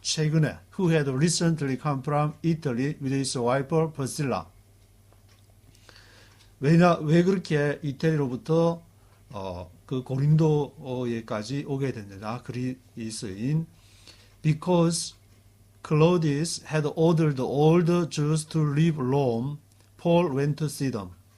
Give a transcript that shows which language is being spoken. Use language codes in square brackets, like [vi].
[ko] 최근에 [en] who had recently come from Italy with his wife Priscilla. [ko] 왜 그렇게 이태리로부터 그 고린도에까지 오게 됐느냐? 그리스인 [en] because Claudius had ordered all the Jews to leave Rome, Paul went to see them.